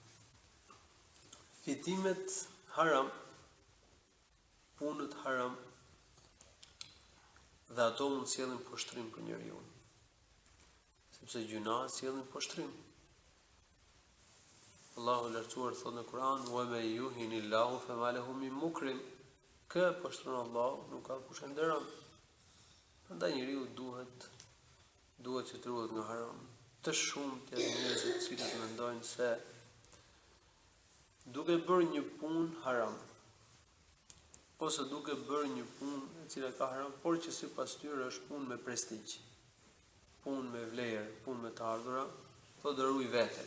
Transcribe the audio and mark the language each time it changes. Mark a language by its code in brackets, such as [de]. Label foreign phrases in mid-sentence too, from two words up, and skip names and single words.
[sq] Fitimet haram, punët haram, dhe ato mund të sjellin poshtrim për njeriu. Sepse gjunat sjellin poshtrim. Allahu lartësuar thotë në Kur'an: [ar] "ومن يهن الله فما له من مكرم." [sq] Kë poshtron Allahu, nuk ka kush e nderon. Prandaj njeriu duhet që të ruhet nga haram. Të shumt janë njerëzit të cilët mendojnë se duke bërë një punë haram, ose duke bërë një punë e cila ka haram, por që sipas tyre është punë me prestigj, punë me vlerë, punë me të ardhura, do të ruaj veten.